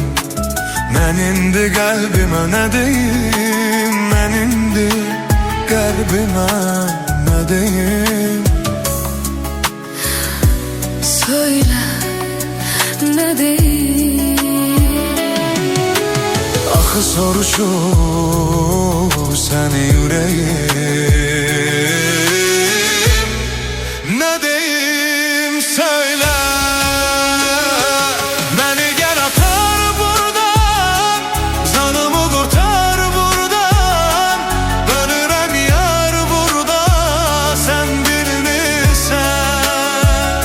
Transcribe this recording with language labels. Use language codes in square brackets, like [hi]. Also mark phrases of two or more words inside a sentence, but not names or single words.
[az] Mən indi qəlbimə nə deyim, mən indi qəlbimə nə deyim? [tr] Söyle ne deyim? [az] Axı soruşur səni yüreğim. [tr] Ne deyim söyle. Beni gel atar buradan, canımı kurtar buradan. Ölürüm yar burada, sen bilmirsen.